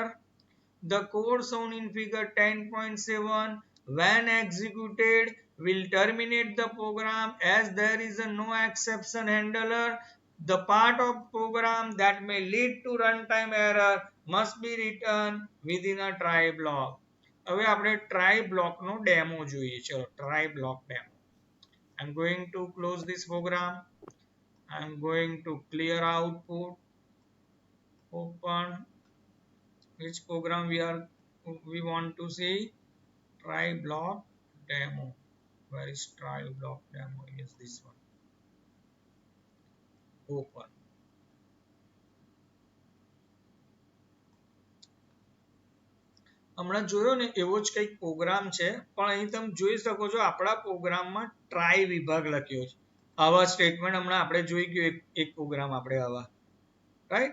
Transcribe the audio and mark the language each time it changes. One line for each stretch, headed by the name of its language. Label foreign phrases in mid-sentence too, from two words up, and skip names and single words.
English: The code shown in figure 10.7 when executed will terminate the program as there is a no exception handler. The part of program that may lead to runtime error must be written within a try block.
Gujarati: હવે આપણે
English: try block
Gujarati: નો ડેમો જોઈએ. ચલો
English: try block demo. I'm going to close this program. I'm going to clear output. Open. Which program we want to see? Try block demo. Where is try block demo? Yes, this one. Open.
Gujarati: હમણાં જોયો ને એવો જ કંઈક પ્રોગ્રામ છે, પણ અહીં તમે જોઈ શકો છો આપણા પ્રોગ્રામમાં ટ્રાય વિભાગ લખ્યો છે. આવા સ્ટેટમેન્ટ હમણાં આપણે જોઈ ગયું એક પ્રોગ્રામ આપણે આવા, રાઈટ?